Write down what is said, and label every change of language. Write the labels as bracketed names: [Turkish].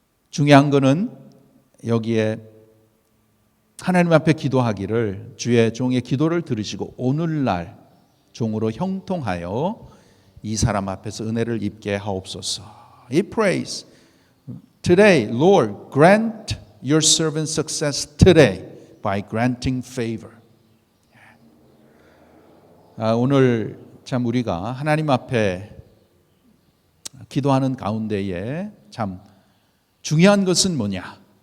[Korean] 중요한 것은 여기에 하나님 앞에 기도하기를 주의 종의 기도를 들으시고 오늘날 종으로 형통하여 이 사람 앞에서 은혜를 입게 하옵소서. [English] He prays, today, Lord, grant your servant success today by granting favor. [Korean] 오늘 참 우리가 하나님 앞에 기도하는 가운데에 참 중요한 것은 뭐냐?